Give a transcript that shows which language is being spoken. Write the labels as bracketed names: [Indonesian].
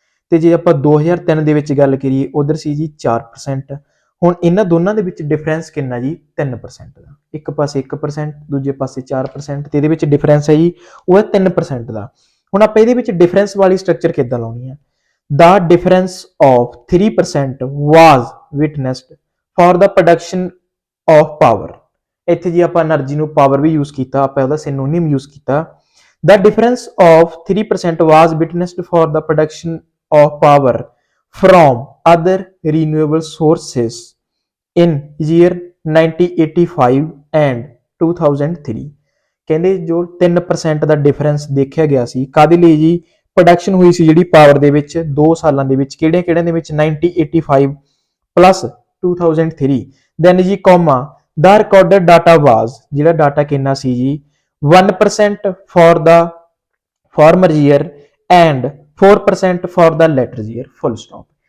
[Punjabi] ਤੇ ਜੇ ਆਪਾਂ 2003 ਦੇ ਵਿੱਚ ਗੱਲ ਕਰੀਏ ਉਧਰ ਸੀ ਜੀ 4%। ਹੁਣ ਇਹਨਾਂ ਦੋਨਾਂ ਦੇ ਵਿੱਚ ਡਿਫਰੈਂਸ ਕਿੰਨਾ ਜੀ 3% ਦਾ। ਇੱਕ ਪਾਸੇ 1% ਦੂਜੇ ਪਾਸੇ 4%, ਤੇ ਇਹਦੇ ਵਿੱਚ ਡਿਫਰੈਂਸ ਹੈ ਜੀ ਉਹ ਹੈ 3% ਦਾ। ਹੁਣ ਆਪਾਂ ਇਹਦੇ ਵਿੱਚ ਡਿਫਰੈਂਸ ਵਾਲੀ ਸਟਰਕਚਰ ਕਿੱਦਾਂ ਲਾਉਣੀ ਹੈ। [English] The difference of 3% was witnessed for the production of power। [Punjabi] ਇੱਥੇ ਜੀ ਆਪਾਂ એનર્ਜੀ ਨੂੰ ਪਾਵਰ ਵੀ ਯੂਜ਼ ਕੀਤਾ, ਆਪਾਂ ਉਹਦਾ ਸਿਨੋਨਿਮ ਯੂਜ਼ ਕੀਤਾ। [English] The difference of 3% was witnessed for the production of power from other renewable sources in year 1985 and 2003। [Punjabi] ਕਹਿੰਦੇ ਜੋ 3% ਦਾ ਡਿਫਰੈਂਸ ਦੇਖਿਆ ਗਿਆ ਸੀ ਕਾਹਦੇ ਲਈ ਜੀ, ਪ੍ਰੋਡਕਸ਼ਨ ਹੋਈ ਸੀ ਜਿਹੜੀ ਪਾਵਰ ਦੇ ਵਿੱਚ 2 ਸਾਲਾਂ ਦੇ ਵਿੱਚ, ਕਿਹੜਿਆਂ ਦੇ ਵਿੱਚ 1985 ਪਲੱਸ 2003। [English] then ਜੀ comma the recorded data was, [Punjabi] ਜਿਹੜਾ ਡਾਟਾ ਕਿੰਨਾ ਸੀ ਜੀ [English] 1% for the former year and 4% for the latter year full stop.